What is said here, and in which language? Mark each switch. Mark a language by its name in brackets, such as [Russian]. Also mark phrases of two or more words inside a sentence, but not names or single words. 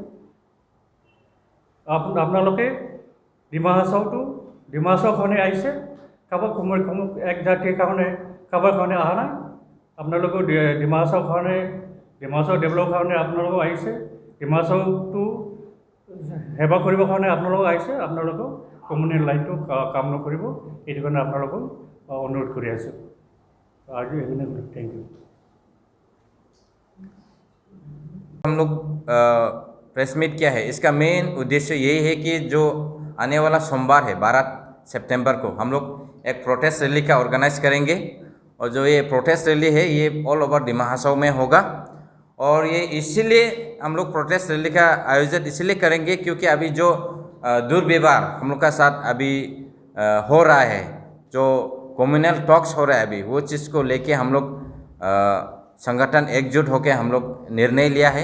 [Assamese] আপোনালোকে ডিমা হাছাওৰ কাৰণে আহিছে কাৰোবাক এক জাতিৰ কাৰণে কাৰোবাৰ কাৰণে অহা নাই আপোনালোকেও ডিমা হাছাওৰ কাৰণে ডিমা হাছাও ডেভেলপৰ কাৰণে আপোনালোকেও আহিছে ডিমা হাছাওটো সেৱা কৰিবৰ কাৰণে আপোনালোকেও আহিছে আপোনালোকেও [English] communal line [Assamese] কাম নকৰিব এইটো কাৰণে আপোনালোকক অনুৰোধ কৰি আছোঁ आज [English] thank you. [Hindi] हम लोग [English] press meet [Hindi] किया है, इसका मेन उद्देश्य यही है कि जो आने वाला सोमवार है 12 सितंबर को हम लोग एक [English] protest rally [Hindi] का ऑर्गेनाइज करेंगे और जो ये [English] protest rally [Hindi] है ये [English] all over [Hindi] डिमा हासाओ में होगा और ये इसीलिए हम लोग [English] protest rally [Hindi] का आयोजन इसलिए करेंगे क्योंकि अभी जो दुर्व्यवहार हम लोग का साथ अभी हो रहा है, जो [English] communal talks [Hindi] हो रहा है अभी, वो चीज़ को लेके हम लोग संगठन एकजुट होकर हम लोग निर्णय लिया है।